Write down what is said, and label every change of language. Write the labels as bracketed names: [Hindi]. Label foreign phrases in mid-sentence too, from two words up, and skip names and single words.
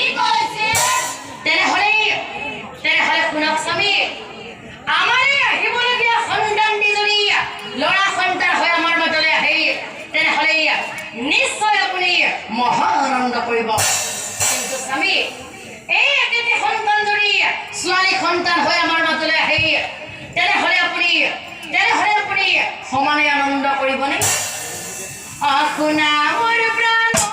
[Assamese] তেনেহ'লে কোনো স্বামী আমাৰ আহিবলগীয়া সন্তান যদিহে ল'ৰা সন্তান হয় আমাৰ মাজলৈ আহি তেনেহ'লে নিশ্চয় আপুনি মহানন্দ কৰিব কিন্তু স্বামী ছোৱালী সন্তান হৈ আমাৰ মাজলৈ আহি তেনেহ'লে আপুনি সমানে আনন্দ কৰিবনে শুনা মোৰ প্ৰাণ